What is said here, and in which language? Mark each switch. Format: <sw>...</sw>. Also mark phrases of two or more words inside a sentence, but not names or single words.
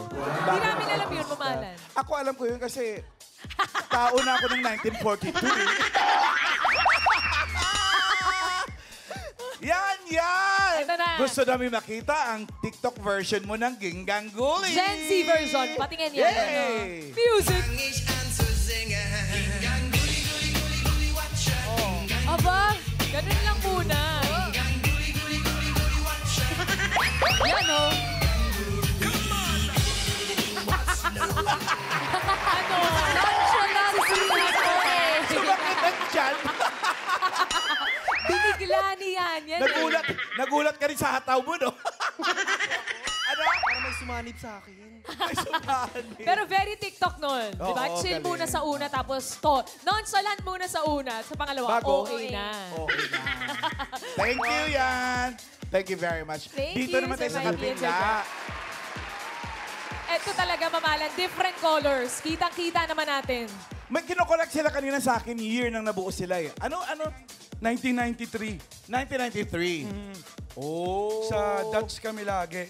<tl>Hindi namin alam yun, Ma'am Alan. Ako alam ko yun kasi tao na ako ng 1942. Yan! Ito na. Gusto namin makita ang TikTok version mo ng Ginggang Guli.</tl> <en>Gen Z version.</en> <tl>Patingin yan. Yay!</tl> <en>Music.</en> <de>Fang ich an zu singen. Gang Gulli, Gulli, Gulli, Gulli, Watscha.</de> <tl>Aba, ganun lang muna. Gang Gulli, Gulli, Gulli, Gulli, Watscha. Yan, oh. Ano? Nonchalant si Ian. Sumakit ang tiyan. Binigla niyan. Yan, Nagulat ka rin sa hataw mo, no? Ano? Parang may sumanib sa akin. Ay, sumahan. Pero very TikTok nun. Oo, Diba? Chill galing. muna sa una, tapos to. Nonchalant muna sa una. Sa pangalawa, Bago? okay na. Okay na.</tl> <en>Thank you, Yan. Thank you very much. Thank</en> <tl>Dito</tl> <en>you,</en> <tl>naman tayo</tl> <en>Sir</en> <tl>sa</tl> <en>Mikey and</en> <tl>kabila. Ito talaga, mamalan.</tl> <en>Different colors.</en> <tl>Kitang-kita naman natin. May kinokorek sila kanina sa akin, year nang nabuo sila eh. Ano? 1993. 1993. Oh. Sa Dutch kami lagi.</tl>